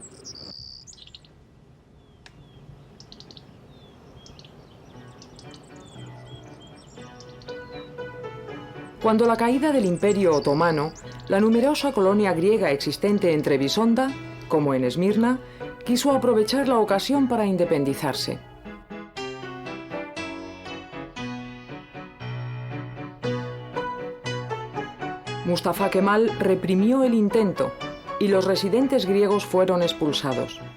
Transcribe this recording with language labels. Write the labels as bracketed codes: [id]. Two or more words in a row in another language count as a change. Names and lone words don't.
[es] Cuando la caída del Imperio Otomano, la numerosa colonia griega existente en Trebisonda, como en Esmirna, quiso aprovechar la ocasión para independizarse. Mustafa Kemal reprimió el intento y los residentes griegos fueron expulsados.